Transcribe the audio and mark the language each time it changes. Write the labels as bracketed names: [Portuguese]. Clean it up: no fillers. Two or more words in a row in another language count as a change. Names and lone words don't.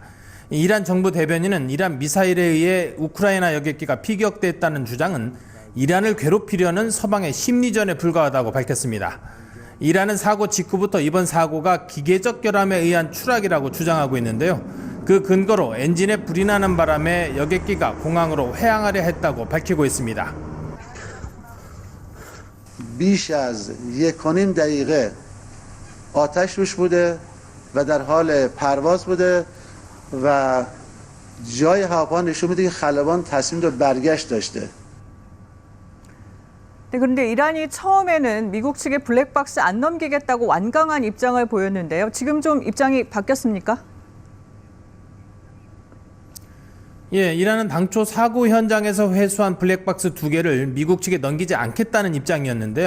[Korean] 이란 정부 대변인은 이란 미사일에 의해 우크라이나 여객기가 피격됐다는 주장은 이란을 괴롭히려는 서방의 심리전에 불과하다고 밝혔습니다. 이란은 사고 직후부터 이번 사고가 기계적 결함에 의한 추락이라고 주장하고 있는데요. 그 근거로 엔진에 불이 나는 바람에 여객기가 공항으로 회항하려 했다고 밝히고 있습니다. [Persian] بیش از 1.5 دقیقه آتش روش بوده و در حال پرواز بوده و جای هواپیما نشون میده که خلبان تصمیم به برگشت داشته. [Korean] 네, 그런데 이란이 처음에는 미국 측에 블랙박스 안 넘기겠다고 완강한 입장을 보였는데요. 지금 좀 입장이 바뀌었습니까? 예, 이란은 당초 사고 현장에서 회수한 블랙박스 2개를 미국 측에 넘기지 않겠다는 입장이었는데요.